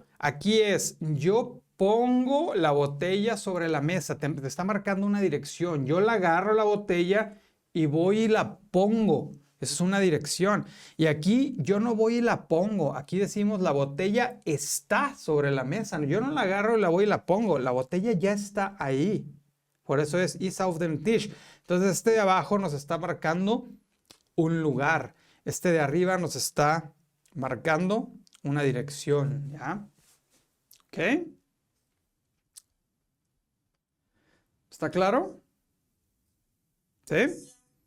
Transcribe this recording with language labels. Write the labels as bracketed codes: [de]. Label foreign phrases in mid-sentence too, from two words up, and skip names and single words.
[es] Aquí es, yo pongo la botella sobre la mesa, te está marcando una dirección. Yo la agarro la botella y voy y la pongo. Esa es una dirección. Y aquí yo no voy y la pongo. Aquí decimos la botella está sobre la mesa. Yo no la agarro y la voy y la pongo. La botella ya está ahí. Por eso es [de] ist auf dem Tisch. [es] Entonces este de abajo nos está marcando un lugar. Este de arriba nos está marcando una dirección. ¿Ya? ¿Ok? ¿Está claro? ¿Sí?